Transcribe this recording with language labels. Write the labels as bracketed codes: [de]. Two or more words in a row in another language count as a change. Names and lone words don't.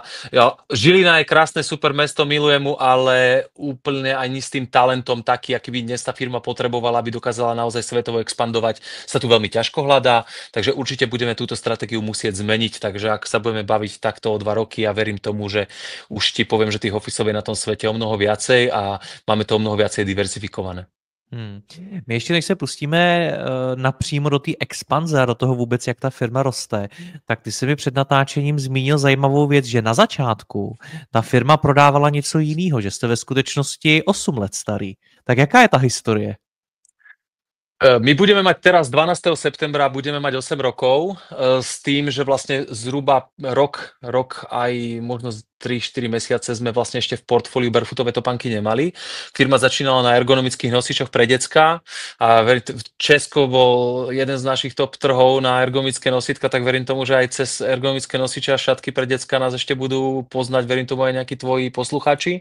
[sk] Žilina je krásne, super mesto, milujem mu, ale úplne ani s tým talentom taký, aký by dnes tá firma potrebovala, aby dokázala naozaj svetovo expandovať, sa tu veľmi ťažko hľadá, takže určite budeme túto stratégiu musieť zmeniť, takže ak sa budeme baviť takto o 2 roky, ja verím tomu, že už ti poviem, že tých ofisov je na tom svete o mnoho viacej a máme to o mnoho viacej diverzifikované. [cs] My ještě než se pustíme napřímo do té expanze a do toho vůbec, jak ta firma roste, tak ty jsi mi před natáčením zmínil zajímavou věc, že na začátku ta firma prodávala něco jiného, že jste ve skutečnosti 8 let starý. Tak jaká je ta historie? [sk] My budeme mať teraz 12. septembra budeme mať 8 rokov s tým, že vlastne zhruba rok aj možno 3-4 mesiace sme vlastne ešte v portfóliu barefootové topánky nemali. Firma začínala na ergonomických nosičoch pre decká a Česko bol jeden z našich top trhov na ergonomické nosítka, tak verím tomu, že aj cez ergonomické nosiče a šatky pre decká nás ešte budú poznať, verím tomu aj nejakí tvoji poslucháči.